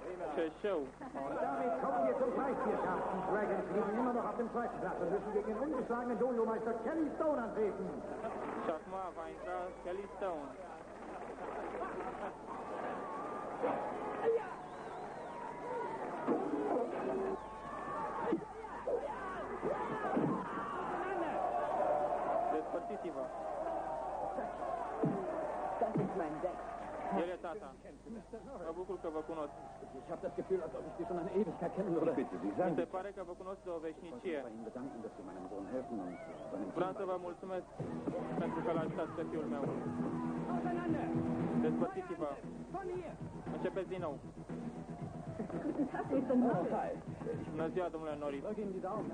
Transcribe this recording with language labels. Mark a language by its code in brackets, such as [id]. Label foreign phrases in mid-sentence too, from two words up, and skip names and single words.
[ro] Ce show! [de] Und damit kommen wir zum Preisvierkampf. Die Dragons liegen immer noch auf dem zweiten Platz und müssen gegen den ungeschlagenen Dojo-Meister Kelly Stone antreten. [ro] Și acum va intra Kelly Stone. Despărțiți-vă! [de] Das ist mein Deck. [ro] El e tata. Mă bucur că vă cunosc. [de] Ich habe das Gefühl, als ob ich Sie schon eine Ewigkeit kennen würde. Bitte, Sie [ro] Mi [de] sagen, [ro] se pare că vă cunosc de o veșnicie. [de] Ich Ihnen bedanken, dass Sie meinem Sohn helfen und seinem [ro] Vreau să vă mulțumesc pentru că l-a ajutat pe fiul meu. Despărțiți-vă. Începeți din nou. [de] Guten Tag, Mr. Norris. [ro] Bună ziua, domnule Norris. [de] Drück Ihnen die Daumen.